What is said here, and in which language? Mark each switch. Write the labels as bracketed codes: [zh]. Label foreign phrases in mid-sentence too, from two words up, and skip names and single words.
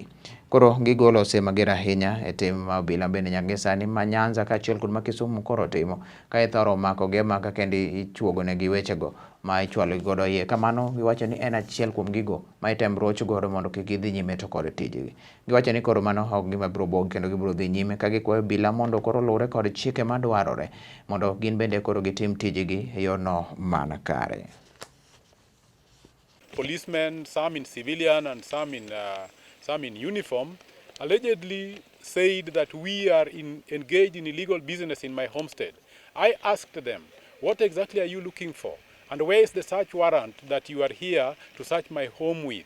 [luo] Koro gigolo ose mager ahinya e tim ma obila bende nyaka sani ma Nyanza kaachiel kod ma Kisumu koro timo ka ithoro makogi maka kendi ichuogonegi wechego ma ichwalo godo iye. Kamano giwacho ni en achiel kuom gigo ma item roch godo mondo kik gidhi nyime to kod tijgi. Giwacho ni koro mano ok gima biro buogi kendo gibiro dhi nyime ka gikwayo obila mondo koro luwre kod chike madwarore mondo gin bende koro gitim tijgi e yorno man kare. [en] Policemen, some in civilian and some in uniform, allegedly said that we are engaged in illegal business in my homestead. I asked them, what exactly are you looking for? And where is the search warrant that you are here to search my home with?